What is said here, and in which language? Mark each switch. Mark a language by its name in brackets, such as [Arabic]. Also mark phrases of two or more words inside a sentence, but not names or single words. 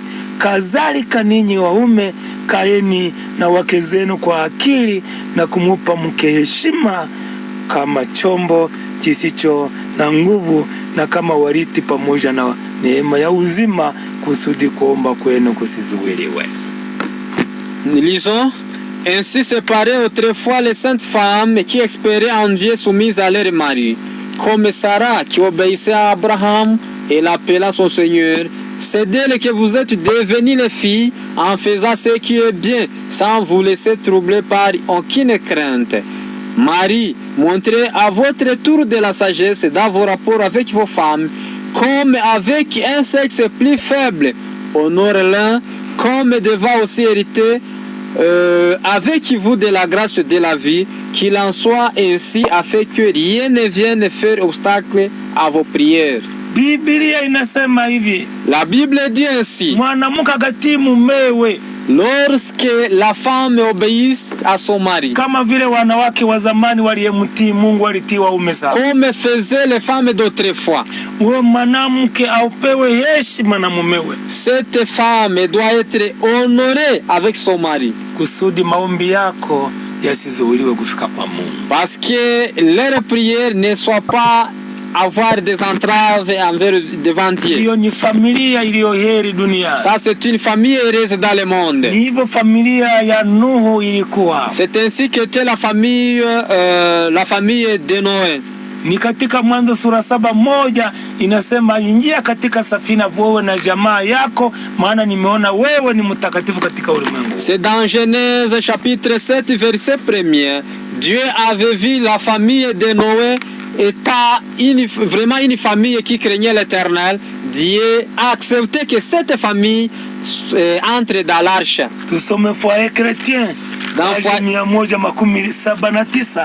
[Swahili] Kadhalika ninyi waume, kaeni na wake zenu kwa akili na kumupa mke heshima kama chombo kisicho na nguvu na kama warithi pamoja na neema ya uzima, kusudi kuomba kwenu kusizuiliwe. [French] Lisons. Ainsi séparaient autrefois les saintes femmes qui espéraient en Dieu soumises à leur mari, comme Sarah qui obéissait à Abraham et l'appela son Seigneur. C'est d'elle que vous êtes devenues les filles en faisant ce qui est bien, sans vous laisser troubler par aucune crainte. Marie, montrez à votre tour de la sagesse dans vos rapports avec vos femmes, comme avec un sexe plus faible. Honore l'un comme devant aussi hériter avec vous de la grâce de la vie, qu'il en soit ainsi, afin que rien ne vienne faire obstacle à vos prières. [Swahili] Biblia inasema hivi, [French] La Bible dit ainsi, [Swahili] mwanamke akatii mumewe [French] lorsque la femme obéisse à son mari, [Swahili] kama vile wanawake wa zamani waliyemtii Mungu walitii waume zao. [French] comme faisaient les femmes d'autrefois. [Swahili] Uwe mwanamke aupewe heshima na mumewe, [French] Cette femme doit être honorée avec son mari, [Swahili] kusudi maombi yako yasizuiliwe kufika kwa Mungu. [French] parce que leurs prières ne soient pas avoir des entraves envers devant Dieu. [Swahili] Hiyo ni familia iliyoheri duniani. [French] Ça, c'est une famille heureuse dans le monde. [Swahili] Ni hivyo familia ya Nuhu ilikuwa. [French] C'est ainsi que était la famille de Noé. [Swahili] Ni katika Mwanzo sura 7:1 inasema, ingia katika safina wewe na jamaa yako, maana nimeona wewe ni mtakatifu katika ulimwengu. [French] C'est dans Genèse chapitre 7 verset 1er. Dieu avait vu la famille de Noé étant vraiment une famille qui craignait l'Éternel. Dieu a accepté que cette famille entre dans l'arche. [Swahili] Tusome Foyer Chrétien page 179.